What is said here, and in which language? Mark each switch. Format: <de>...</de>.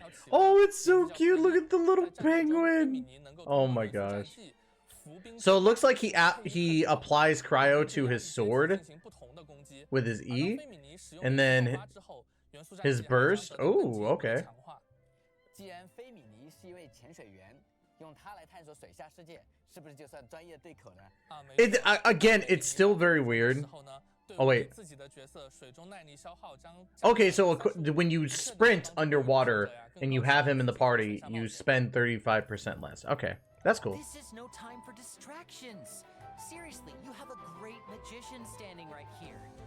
<en>Oh, it's so cute. Look at the little penguin. Oh my gosh. So it looks like he applies cryo to his sword with his E, and then his burst. Oh, okay.</en> <zh>既然菲米尼是一位潜水员，用它来探索水下世界，是不是就算专业对口呢？</zh> <en>Again, it's still very weird. Oh wait. Okay, so when you sprint underwater and you have him in the party, you spend 35% less. Okay, that's cool. This is no time for distractions. Seriously, you have a great magician standing right here.</en>